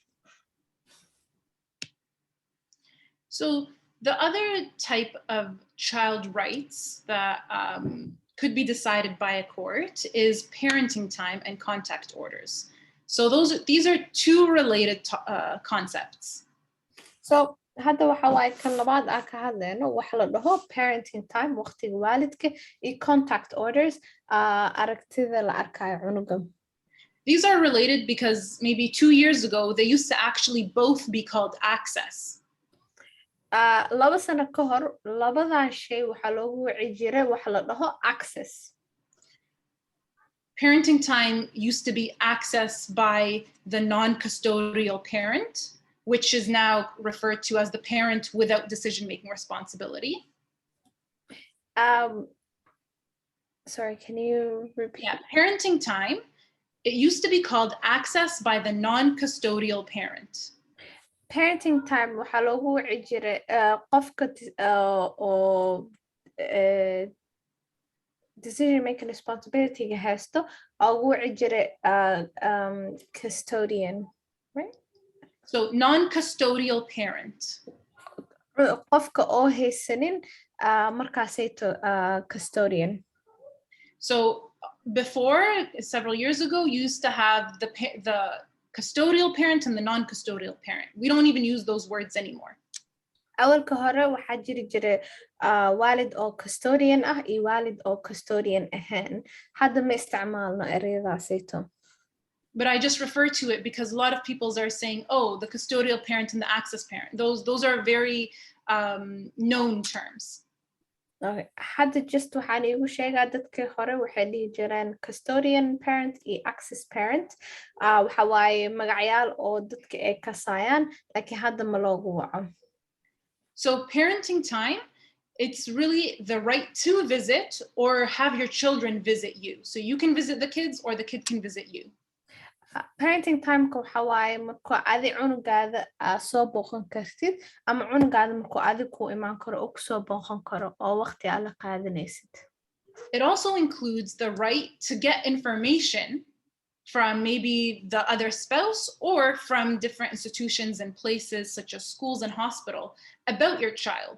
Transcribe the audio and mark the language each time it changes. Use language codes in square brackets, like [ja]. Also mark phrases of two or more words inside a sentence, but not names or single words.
[en] So the other type of child rights that could be decided by a court is parenting time and contact orders. So these are 2 related concepts. [so] So hadda waxa waaye kan labaad ka hadlayno waxa la dhaho [en] parenting time [so] waqtiga waalidka iyo [en] contact orders [so] aragtida la arkayo cunuga. [en] These are related because maybe 2 years ago they used to actually both be called access. [so] 2 sano ka hor labadan shay waxa loogu wici jiray waxa la dhaho access. [en] Parenting time used to be accessed by the non-custodial parent, which is now referred to as the parent without decision-making responsibility. Sorry, can you repeat? Yeah, parenting time, it used to be called access by the non-custodial parent. Parenting time [so] waxa loogu wici jiray qofka oo [en] decision-making responsibility- [so] ga haysto ugu wici jiray custodian, right? [en] So non-custodial parent. [so] qofka oo haysanin markaasayto custodian. [en] So before, several years ago, you used to have the custodial parent and the non-custodial parent. We don't even use those words anymore. [so] awalka hore waxaa jiri jiray waalid oo custodian ah iyo waalid oo custodian ahaan hadda ma isticmaalno ereyadaasayto. [en] But I just refer to it because a lot of people are saying, oh, the custodial parent and the access parent. Those are very known terms. Okay. [so] hadda just waxaan iigu sheegaa dadkii hore waxay dhihi jireen [en] custodian parent [so] iyo [en] access parent [so] waxa waaye magacyaal oo dadka ay kasayaan laakiin hadda ma loogu waco. [en] So parenting time, it's really the right to visit or have your children visit you. So you can visit the kids or the kid can visit you. Parenting time- [so] ka waxa waaye markuu adi cunugaada soo booqan kartid ama cunugaada markuu adi ku imaan karo oo kusoo booqan karo oo waqti aad la qaadanaysid. [en] It also includes the right to get information from maybe the other spouse or from different institutions and places such as schools and hospital about your child.